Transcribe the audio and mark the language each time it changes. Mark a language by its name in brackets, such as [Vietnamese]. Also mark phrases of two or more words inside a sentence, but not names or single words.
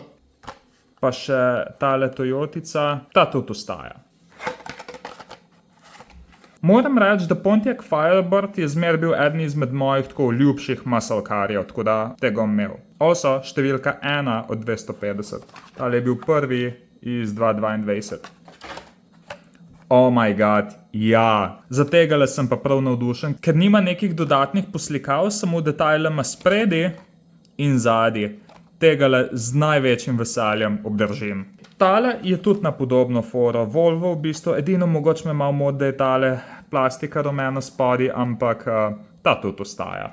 [Slovenian] Pa še tale Toyotica, ta tudi ostaja. Moram reči, da Pontiac Firebird je zmer bil eden izmed mojih tako ljubših muscle carjev, tako da tega bom imel. Also, številka 1 od 250. Tale je bil prvi iz 2022. [English] Oh my god, [Slovenian] ja. Za tegale sem pa prav navdušen, ker nima nekih dodatnih poslikav, samo detajle ima spredi in zadnji. Tegale z največjim veseljem obdržim. Tale je tudi na podobno foro. Volvo v bistvu, edino mogoče me malo mod, da je tale plastika rumena spodaj, ampak ta tudi ostaja.